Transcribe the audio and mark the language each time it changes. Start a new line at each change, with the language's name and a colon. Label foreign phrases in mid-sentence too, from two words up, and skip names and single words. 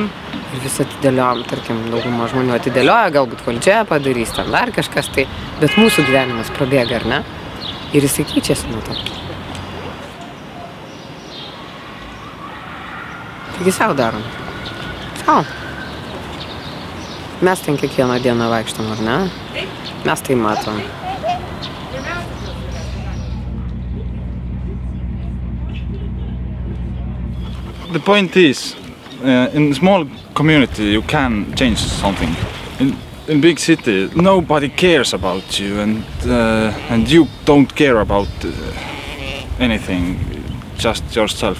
Lithuanian: Ir vis atidėliojam, tarkim, dauguma žmonių atidėlioja, galbūt valdžia padarys, ten dar kažkas tai, bet mūsų gyvenimas prabėga, ar ne? Ir jisai keičiasi nuo to. Taigi savo darom. Savo. Mes ten kiekvieną dieną vaikštam, ar ne? Mes tai matom.
English: The point is, in a small community you can change something. In big city nobody cares about you, and you don't care about anything, just yourself.